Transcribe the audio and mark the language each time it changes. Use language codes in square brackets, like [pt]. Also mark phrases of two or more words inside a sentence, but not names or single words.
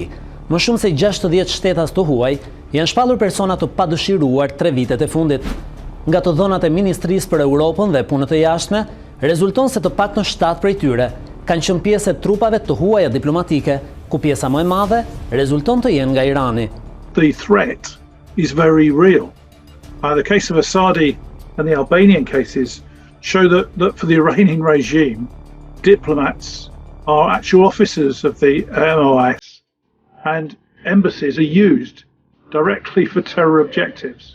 [sq] Më shumë se 60 shtetas të huaj janë shpallur persona të padëshiruar 3 vitet e fundit. Nga të dhënat e Ministrisë për Europën dhe Punët e Jashtme, rezulton se të paktën 7 prej tyre kanë qenë pjesë e trupave të huaja diplomatike, ku pjesa më e madhe rezulton të jenë nga Irani. [en] The threat is very real. The case of Assadi and the Albanian cases show that for the Iranian regime, diplomats are actual officers of the MOS and embassies are used directly for terror objectives.